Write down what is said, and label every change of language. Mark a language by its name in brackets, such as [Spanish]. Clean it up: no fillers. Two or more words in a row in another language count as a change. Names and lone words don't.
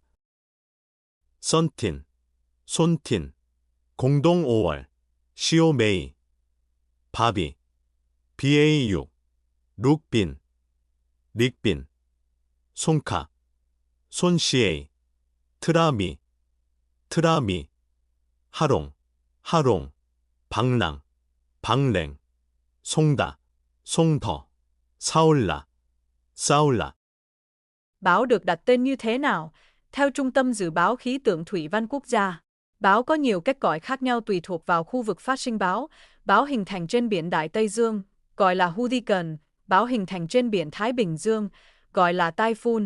[Korean] 선틴, 손틴, 공동 5월, 시오 메이, 바비, BAU, 룩빈, 릭빈, 송카, 손CA, 트라미, 하롱, 방랭, 송더, 사올라. [Vietnamese] Bão được đặt tên như thế nào? Theo Trung tâm Dự báo Khí tượng Thủy văn Quốc gia, bão có nhiều cách gọi khác nhau tùy thuộc vào khu vực phát sinh bão. Bão hình thành trên biển Đại Tây Dương, gọi là hurricane. Bão hình thành trên biển Thái Bình Dương, gọi là typhoon.